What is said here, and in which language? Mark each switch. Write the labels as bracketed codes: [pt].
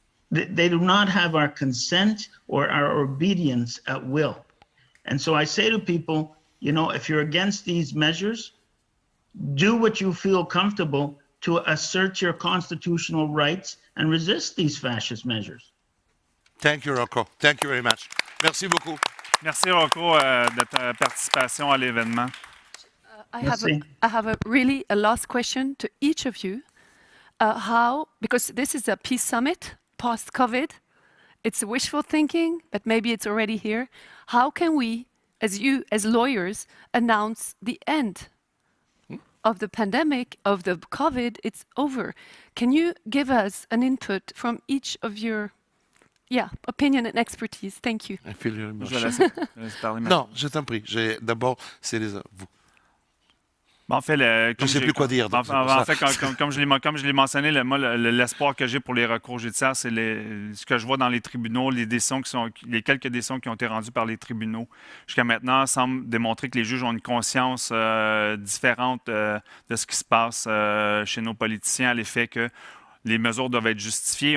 [en] They do not have our consent or our obedience at will. And so I say to people, you know, if you're against these measures, do what you feel comfortable to assert your constitutional rights and resist these fascist measures. Thank you, Rocco. Thank you very much. [fr] Merci beaucoup. Merci, Rocco, de ta participation à l'événement. [en] I have a last question to each of you. Because this is a peace summit post-COVID, it's wishful thinking, but maybe it's already here. How can we, as lawyers, announce the end of the pandemic, of the COVID? It's over. Can you give us an input from each of your opinion and expertise? Thank you. I feel very much. [fr] Je vais laisser parler maintenant. Non, je t'en prie. D'abord, c'est vous. Ben, en fait, Je ne sais plus quoi dire. donc c'est pour En fait, comme je l'ai mentionné, l'espoir que j'ai pour les recours judiciaires, c'est ce que je vois dans les tribunaux, les quelques décisions qui ont été rendues par les tribunaux jusqu'à maintenant semblent démontrer que les juges ont une conscience différente de ce qui se passe chez nos politiciens, à l'effet que les mesures doivent être justifiées.